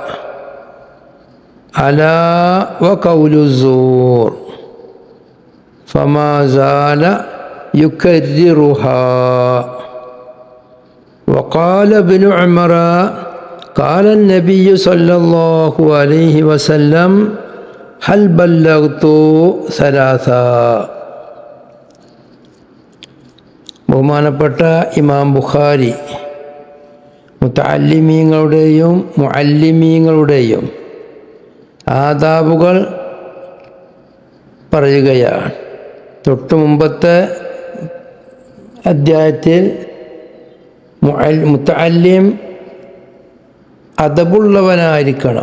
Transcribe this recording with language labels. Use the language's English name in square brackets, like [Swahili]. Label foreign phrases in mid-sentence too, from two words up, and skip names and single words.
[Arabic] ألا وقول الزور فما زال يكررها وقال ابن عمر قال النبي صلى الله عليه وسلم هل بلغت ثلاثا. [Malayalam] ബഹുമാനപ്പെട്ട ഇമാം ബുഖാരി മുതഅല്ലിമീങ്ങളുടെയും മുഅല്ലിമീങ്ങളുടെയും ആദാബുകൾ പറയുകയാണ്. തൊട്ടു മുമ്പത്തെ അധ്യായത്തിൽ മുതഅല്ലിം അദബുള്ളവനായിരിക്കണം.